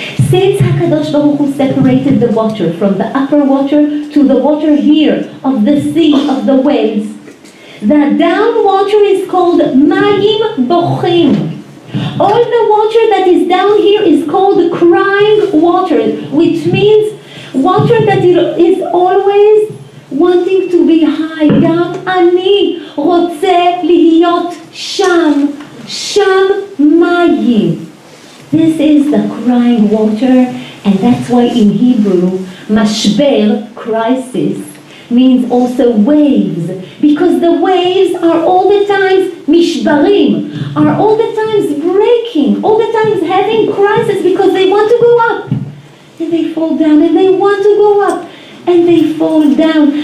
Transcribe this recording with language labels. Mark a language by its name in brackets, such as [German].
[English] Since HaKadosh Baruch Hu separated the water from the upper water to the water here of the sea, of the waves, the down water is called Mayim Bochim. All the water that is down here is called crying water, which means water that is always wanting to be high. [Hebrew] גם אני רוצה להיות שם, שם מים. [English] This is the crying water, and that's why in Hebrew, mashber, crisis, means also waves, because the waves are all the times mishbarim, are all the times breaking, all the times having crisis because they want to go up, and they fall down, and they want to go up, and they fall down.